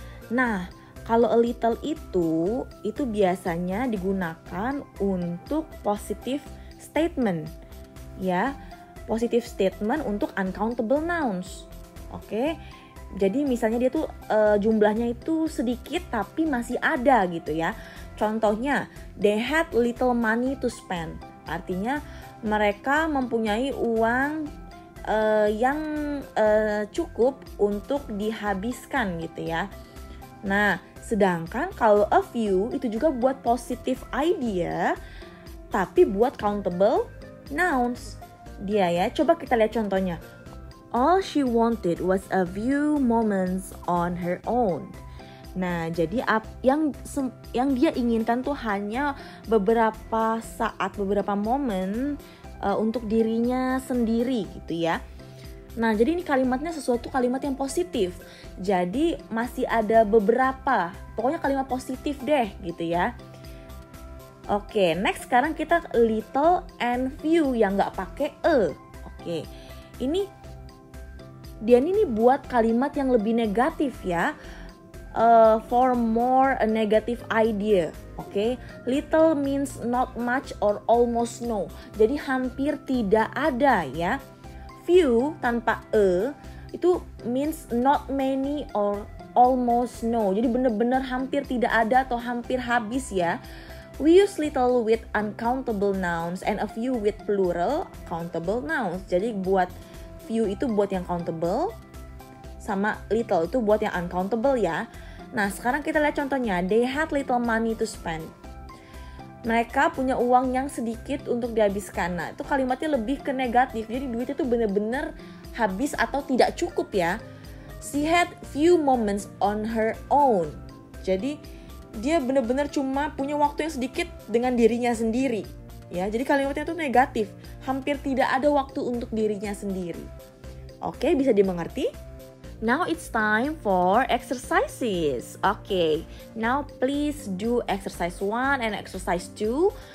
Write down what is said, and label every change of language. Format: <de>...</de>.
<id>Nah, kalau a little itu biasanya digunakan untuk</id> <en>positive statement</en> <id>ya.</id> <en>Positive statement</en> <id>untuk uncountable nouns. Oke. Jadi misalnya dia tuh jumlahnya itu sedikit tapi masih ada gitu ya.</id> <en>Contohnya, they had little money to spend.</en> <id>Artinya mereka mempunyai uang yang cukup untuk dihabiskan gitu ya. Nah, sedangkan kalau a few itu juga buat</id> <en>positive idea</en> <id>tapi buat</id> <en>countable nouns.</en> <id>Dia ya, coba kita lihat contohnya.</id> <en>All she wanted was a few moments on her own.</en> <id>Nah, jadi yang dia inginkan tuh hanya beberapa saat, beberapa momen untuk dirinya sendiri gitu ya. Nah, jadi ini kalimatnya sesuatu kalimat yang positif. Jadi masih ada beberapa, pokoknya kalimat positif deh gitu ya. Oke, next sekarang kita little and few yang nggak pakai e. Oke, dia ini buat kalimat yang lebih negatif ya.</id> <en>For more a negative idea. Oke, little means not much or almost no.</en> <id>Jadi hampir tidak ada ya.</id> <en>Few</en> <id>tanpa e itu</id> <en>means not many or almost no.</en> <id>Jadi benar-benar hampir tidak ada atau hampir habis ya.</id> <en>We use little with uncountable nouns and a few with plural countable nouns.</en> <id>Jadi buat few itu buat yang countable, sama little itu buat yang uncountable ya. Nah, sekarang kita lihat contohnya.</id> <en>They had little money to spend.</en> <id>Mereka punya uang yang sedikit untuk dihabiskan. Nah, itu kalimatnya lebih ke negatif. Jadi duitnya tuh bener-bener habis atau tidak cukup ya.</id> <en>She had few moments on her own.</en> <id>Jadi dia bener-bener cuma punya waktu yang sedikit dengan dirinya sendiri. Ya, jadi kalimatnya tuh negatif. Hampir tidak ada waktu untuk dirinya sendiri. Oke, bisa dimengerti?</id> <en>Now it's time for exercises. Okay, now please do exercise 1 and exercise 2.</en>